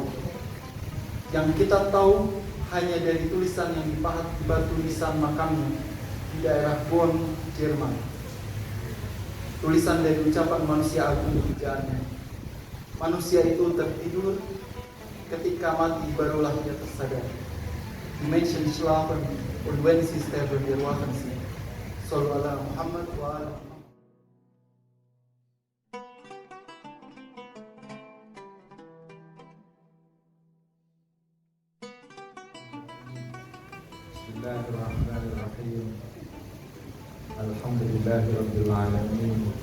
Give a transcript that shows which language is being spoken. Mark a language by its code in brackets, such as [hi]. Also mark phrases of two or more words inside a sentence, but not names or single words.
[id] Yang kita tahu hanya dari tulisan yang dipahat di batu nisan makamnya di daerah Bonn, Jerman. Tulisan dari ucapan manusia agung pujaannya. Manusia itu tertidur, ketika mati barulah ia tersadar. [de] Die Menschen schlafen und wenn sie sterben, erwachen sie. [ar] صلوا على محمد وعلى محمد. بسم الله الرحمن الرحيم. الحمد لله رب العالمين.